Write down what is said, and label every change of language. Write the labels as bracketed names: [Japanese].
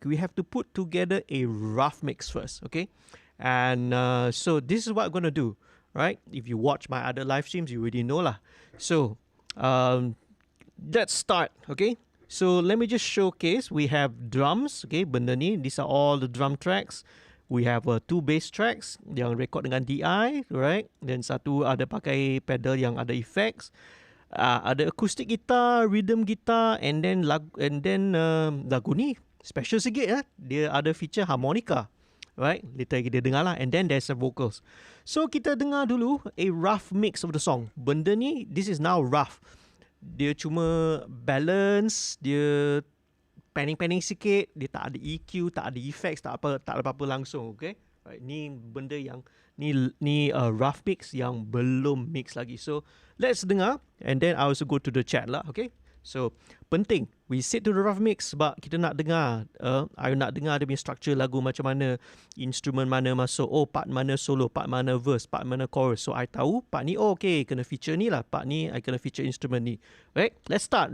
[English] We have to put together a rough mix first, okay? And so this is what I'm gonna do. Right? If you watch my other live streams, you already know lah. So, let's start, okay? So, let me just showcase. We have drums, okay? [Malay] Benda ni, [English] these are all the drum tracks. We have 2 bass tracks [Malay] yang record dengan [English] DI, right? [Malay] Dan satu ada pakai pedal yang ada effects. [English] Ada acoustic guitar, rhythm guitar, and then [Malay] lagu ni [English] special [Malay] sikit, dia ada [English] feature harmonica. Right, later [Malay] kita dengar lah, [English] and then there's the vocals. So [Malay] kita dengar dulu [English] a rough mix of the song. [Malay] Benda ni, [English] this is now rough. [Malay] Dia cuma balance, dia panning sikit, dia tak ada EQ, tak ada effects, tak ada apa-apa langsung, okay? Right, ni benda yang ni rough mix yang belum mix lagi. [English] So let's [Malay] dengar, [English] and then I also go to the chat lah, okay? [Malay] So, penting, [English] we sit to the rough mix [Malay] sebab kita nak dengar, I nak dengar dia punya structure lagu macam mana, instrumen mana masuk, part mana solo, part mana verse, part mana chorus. So, I tahu part ni, okay, kena feature ni lah, part ni, I kena feature instrumen ni. [English] Right, let's start.